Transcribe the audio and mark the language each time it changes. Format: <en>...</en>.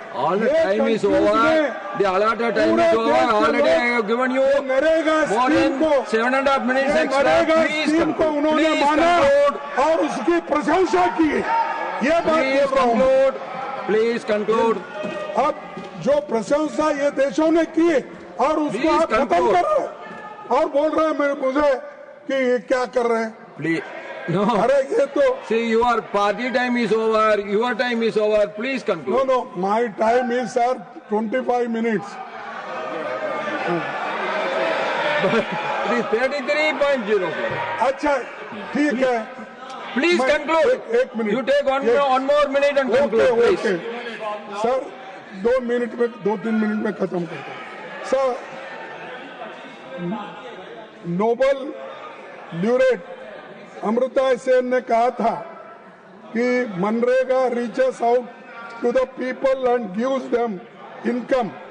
<en>all the time is over, the allotted time is over, already I have given you more than 7.5 minutes extra. Please</en> <hi>को उन्होंने माना और उसकी प्रशंसा की, ये बात बोल रहा हूँ।</hi> <en>Please conclude.</en> <hi>अब जो प्रशंसा ये देशों ने की और उसको आप खत्म कर रहे हैं और बोल रहे हैं मुझे कि ये क्या कर रहे हैं।</hi> <en>please no,</en> <hi>अरे ये तो</hi> <en>see, your party time is over, your time is over, please conclude. No, my time is sir 25 minutes. It is 33.04.</en> <hi>अच्छा ठीक है,</hi> <en>Please conclude.</en> <hi>एक minute,</hi> <en>You take one more minute and conclude, please.</en> <hi>Sir 2-3 minute में खत्म करता हूँ। Sir, Nobel ल्यूरेट Amrita Sen ने कहा था कि MNREGA</hi> <en>Reaches out to the people and gives them income.</en>